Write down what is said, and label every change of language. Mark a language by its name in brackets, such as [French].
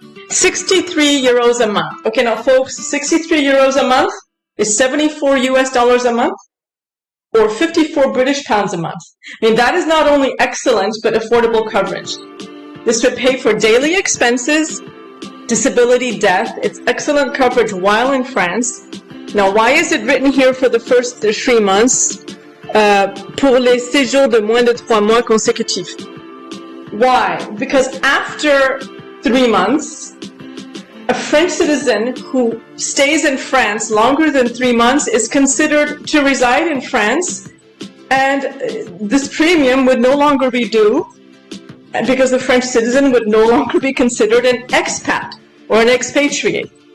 [English] 63 euros a month. Okay, now folks, 63 euros a month is 74 US dollars a month, or 54 British pounds a month. I mean, that is not only excellent, but affordable coverage. This would pay for daily expenses, disability, death. It's excellent coverage while in France. Now, why is it written here for the first 3 months? [French] Pour les séjours de moins de 3 mois consécutifs. [English] Why? Because after 3 months, a French citizen who stays in France longer than 3 months is considered to reside in France, and this premium would no longer be due because the French citizen would no longer be considered an expat or an expatriate.